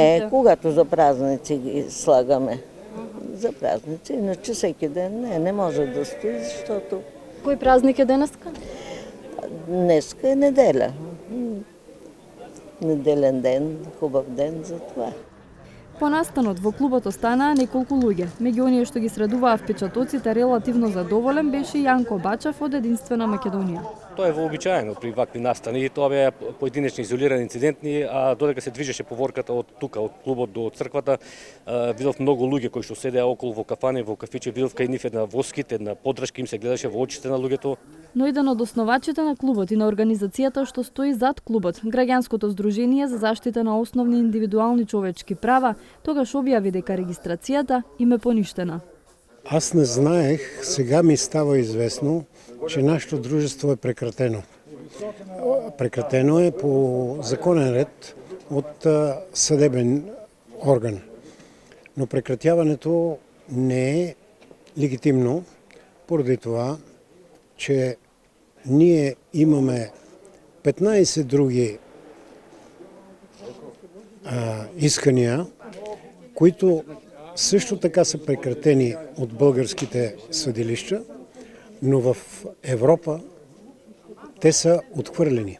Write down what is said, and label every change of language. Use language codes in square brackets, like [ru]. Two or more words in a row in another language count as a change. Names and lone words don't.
[bg] Не, когато за празници ги слагаме. За празници, иначе всеки ден не може да стои, защото... [mk] Кој празник е денеска? [bg] Днеска е неделя. Неделен ден, хубав ден за това. [mk] По настанот во клубот останаа неколку луѓе. Меѓу оние што ги средуваа впечатоците релативно задоволен беше Јанко Бачев од Единствена Македонија. Тоа е вообичаено при вакви настани, тоа беа поединечни изолирани инцидентни, а додека се движеше поворката од тука, од клубот до црквата, видов многу луѓе кои што седеа околу во кафани, во кафичи, видов кај нив една воскит, една поддршка, им се гледаше во очите на луѓето. Но еден од основачите на клубот и на организацијата што стои зад клубот, Граѓанското здружение за заштита на основни индивидуални човечки права, тогаш објави дека регистрацијата им е поништена. [bg] Аз не знаех, сега ми става известно, че нашето дружество е прекратено. Прекратено е по законен ред от съдебен орган. Но прекратяването не е легитимно, поради това, че ние имаме 15 други искания, които също така са прекратени от българските съдилища, но в Европа те са отхвърлени.